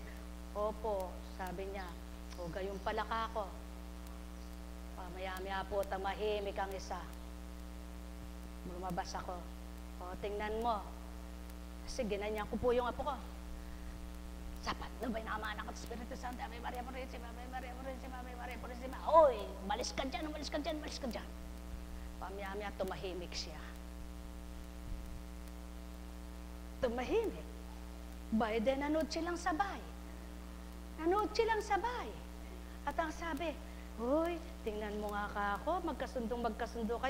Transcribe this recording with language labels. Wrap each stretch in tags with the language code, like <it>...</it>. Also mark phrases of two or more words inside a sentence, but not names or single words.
<tl>Opo, sabi niya. O gayon pala ka ako. Maya-maya po tamahimik ang isa. Lumabas ako. O tingnan mo. Kasi ginanyan ko po yung apo ko. Sapat na ba yung Ama, Anak at Espiritu Santo?</tl> <la>Ave Maria Purísima, Ave Maria Purísima, Ave Maria Purísima.</la> <tl>Oy, malis ka dyan, malis ka dyan, malis ka dyan. Maya-maya tumahimik siya. Tumahimik. Biden, nanood silang sabay. Nanood silang sabay. At ang sabi, hoy, tingnan mo nga ka ako, magkasundo kayo.</tl>